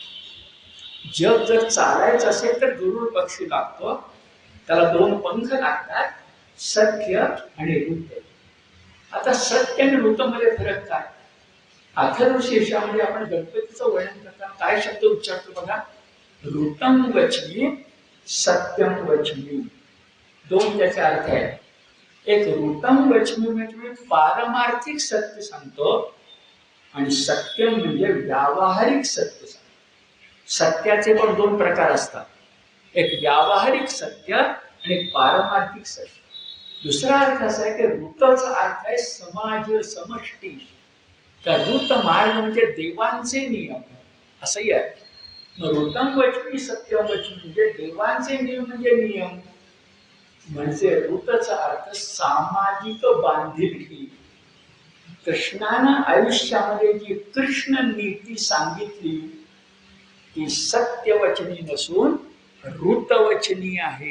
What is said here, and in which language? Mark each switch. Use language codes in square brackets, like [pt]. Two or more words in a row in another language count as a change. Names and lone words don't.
[mr] जग जर चालायचं असेल तर गरुड पक्षी लागतो, त्याला 2 पंख लागतात, सत्य आणि ऋत. आता सत्य आणि ऋत मध्ये फरक काय? अथर्वशीर्षामध्ये आपण गणपतीचं वर्णन करताना काय शब्द उच्चारतो बघा, [sa] ऋतम वचमी सत्यम वचमी. [mr] 2 त्याचे अर्थ आहेत. एक ऋतम वचमी म्हणजे मी पारमार्थिक सत्य सांगतो, आणि सत्यम म्हणजे व्यावहारिक सत्य सांगतो. सत्याचे पण 2 प्रकार असतात, एक व्यावहारिक सत्य आणि एक पारमार्थिक सत्य. दुसरा अर्थ असा आहे की ऋतचा अर्थ आहे समाज, समष्टी. तर ऋत मार्ग म्हणजे देवांचे नियम असंही आहे. [sa] ऋतम वचमी सत्यम वचमी [mr] म्हणजे देवांचे नियम म्हणजे नियम, म्हणजे ऋतचा अर्थ सामाजिक बांधिलकी. कृष्णानं आयुष्यामध्ये जी कृष्ण नीती सांगितली ती सत्यवचनी नसून ऋतवचनी आहे.